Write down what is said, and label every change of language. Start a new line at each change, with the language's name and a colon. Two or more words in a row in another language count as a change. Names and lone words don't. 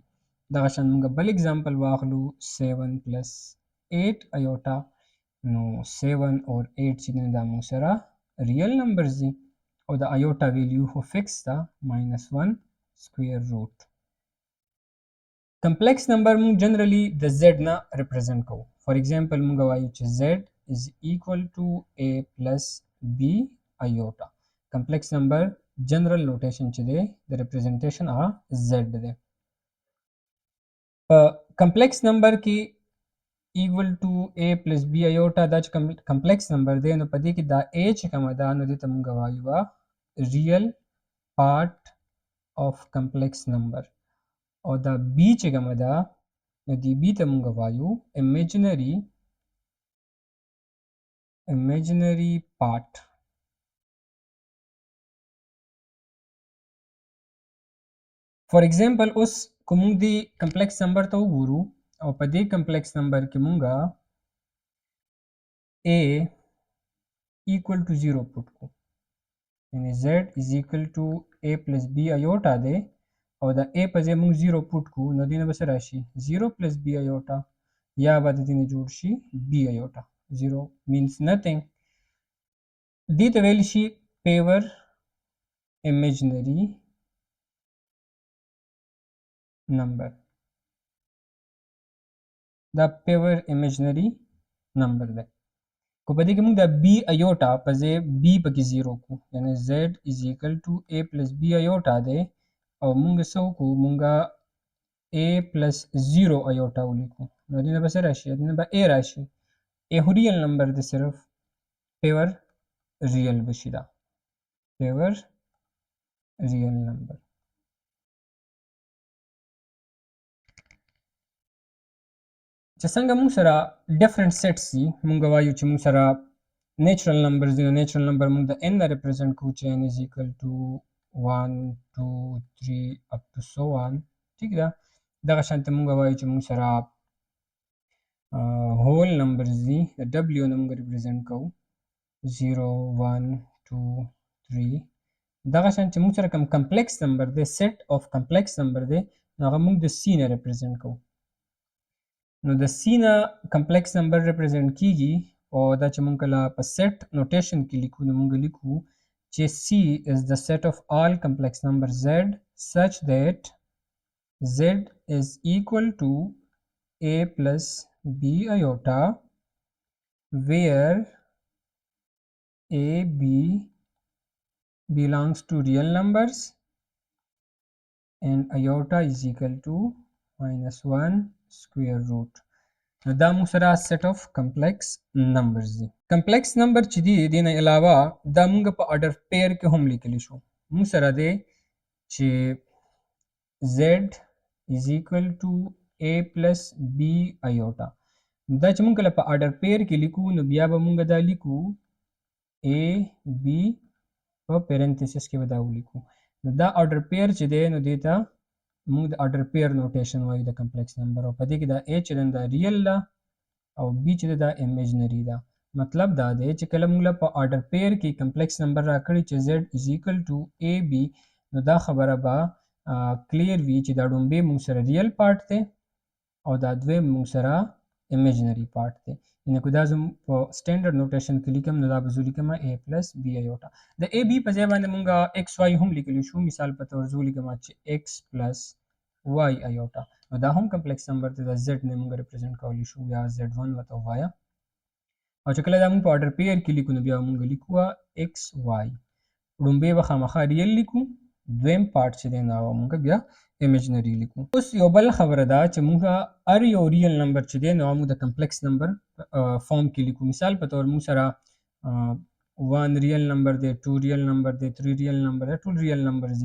Pashto: دغه شان مونږ بل ایگزامپل واخلو 7 plus 8 ایوټا نو 7 اور 8 چې دی دا موږ سره
English: real numbers
Pashto: دي او د ایوټا ویلیو خو فکس ده -1
English: square root. complex number
Pashto: مونږ جنرلی د z نه ریپرزینټ کوو.
English: for example
Pashto: مونږ وایو چې
English: z is equal to a plus b
Pashto: ایوټا.
English: complex number general notation
Pashto: چې دی د ریپرزینټیشن هغه z دی. په
English: complex number
Pashto: کې
English: equal to a plus b
Pashto: ایوټا دا چې
English: complex number
Pashto: دی نو په دې کې دا a چې کومه ده نو دې ته مونږ وایو
English: real part of complex number
Pashto: او دا بی چې کومه ده نو دی بی ته مونږ وایو
English: imaginary part. for example
Pashto: اوس که مونږ دی
English: complex number
Pashto: ته وګورو او په دې
English: complex number
Pashto: کې مونږه
English: a equal to 0
Pashto: پوټ کو یعنی
English: z is equal to a plus b
Pashto: ایوټا دی او دا a په ځای موږ 0 پوټ کو نو دینه به څه راشي
English: 0 plus b
Pashto: ایوټا یا به د دینه جوړ شي b ایوټا.
English: 0 means nothing.
Pashto: دې ته ویل شي
English: pure imaginary number.
Pashto: دا
English: pure imaginary number
Pashto: دی. کو په دې کې موږ د b ایوټا په ځای b پکې 0 کو یعنی
English: z is equal to a plus b
Pashto: ایوټا دی او مونږ څه وکړو مونږه
English: a plus 0
Pashto: ایوټا ولیکو نو دینه به څه راشي دینه به a راشي. a خو
English: real number
Pashto: دی صرف
English: pure real
Pashto: بشي دا
English: pure real number.
Pashto: چې څنګه مونږ سره
English: different sets
Pashto: دي مونږ وایو چې مونږ سره
English: natural numbers
Pashto: دي.
English: natural number
Pashto: مونږ د n نه ریپرزینټ کوو چې
English: n is equal to 1 2 3 up to so on.
Pashto: ٹھیک ده. دغه شانته مونږ وایو چې مونږ سره
English: whole numbers
Pashto: دي د w نه مونږ ریپرزینټ کوو 0 1 2 3. دغه شان چې مونږ سره کوم
English: complex number
Pashto: دی
English: set of complex number
Pashto: دی نو هغه مونږ د c نه ریپرزینټ کوو. نو د c نه
English: complex number
Pashto: ریپرزینټ کیږي او دا چې مونږ کله په
English: set notation
Pashto: کې لیکو نو مونږ لیکو چې
English: c is the set of all complex numbers z such that z is equal to a plus b iota where a b belongs to real numbers and iota is equal to -1 square root.
Pashto: نو دا موږ سره
English: set of complex numbers
Pashto: دي.
English: complex number
Pashto: چې دی د نه علاوه دا موږ په
English: order pair
Pashto: کې هم لیکلی شو. موږ سره دی چې
English: z is equal to a plus b iota.
Pashto: دا چې موږ کله په
English: order pair
Pashto: کې لیکو نو بیا به موږ دا لیکو a b په پیرنتھیسس کې به دا ولیکو. نو دا
English: order pair
Pashto: چې دی نو دیتا موږ د
English: order pair notation
Pashto: وایو د
English: complex number
Pashto: او په دې کې دا a چې دا ریل ده او b چې دا امیجنری ده. مطلب دا دی چې کله موږ په
English: order pair
Pashto: کې
English: complex number
Pashto: راکړي چې
English: z is equal to ab
Pashto: نو دا خبره به کلیر وي چې دا ډومبه موږ سره
English: real part
Pashto: دی او دا دویم مونږ سره
English: imaginary part
Pashto: دی. یعنې که دا زه په
English: standard notation
Pashto: کې لیکم نو دا به زه لیکم a پلس b ایوټا. د a b په ځای باندې مونږ x y هم لیکلی شو. مثال په طور زه ولیکم چې x پلس y ایوټا، نو دا هم
English: complex number
Pashto: دی. دا z نه مونږ ریپرزینټ کولی شو یا z1 ورته ووایه. او چې کله دا مونږ په
English: order pair
Pashto: کې لیکو نو بیا مونږ لیکو x y. لومبی به خامخا ریل لیکو، دویم پارت چې دی نو هغه مونږ بیا imaginary لیکو. اوس یو بل خبره ده چې مونږ هر یو
English: real number
Pashto: چې دی نو هغه مونږ د
English: complex number form
Pashto: کې لیکو. مثال په طور مونږ سره 1
English: real number
Pashto: دی، 2
English: real number
Pashto: دی، 3
English: real number
Pashto: دی، ټول
English: real numbers
Pashto: دي.